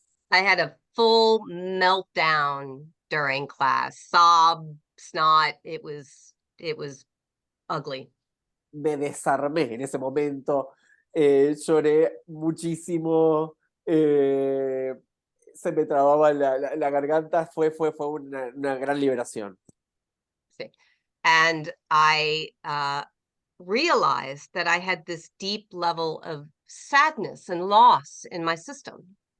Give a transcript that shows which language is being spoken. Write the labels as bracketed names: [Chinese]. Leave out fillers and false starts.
[English] I had a full meltdown during class. Sob, snot, it was ugly. [Spanish] Me desarmé en ese momento, lloré muchísimo, se me trababa la garganta, fue una gran liberación. Sí. [English] And I realized that I had this deep level of sadness and loss in my system.